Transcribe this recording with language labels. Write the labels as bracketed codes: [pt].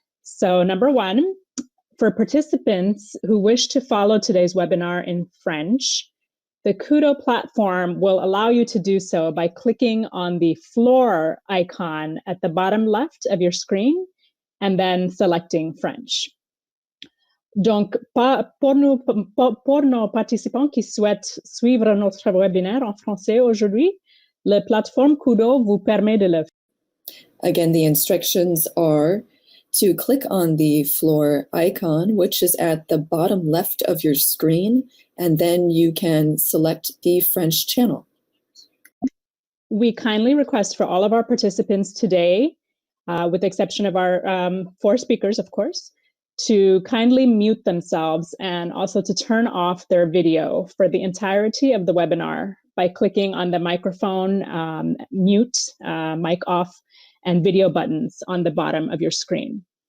[en] So number one, for participants who wish to follow today's webinar in French, the Kudo platform will allow you to do so by clicking on the floor icon at the bottom left of your screen and then selecting French. [fr] Donc, pour nos participants qui souhaitent suivre notre webinaire en français aujourd'hui, la plateforme Kudo vous permet de le faire. [en] Again, the instructions are to click on the floor icon, which is at the bottom left of your screen, and then you can select the French channel. We kindly request for all of our participants today, with the exception of our 4 speakers, of course, to kindly mute themselves and also to turn off their video for the entirety of the webinar by clicking on the microphone, mute, mic off, and video buttons on the bottom of your screen.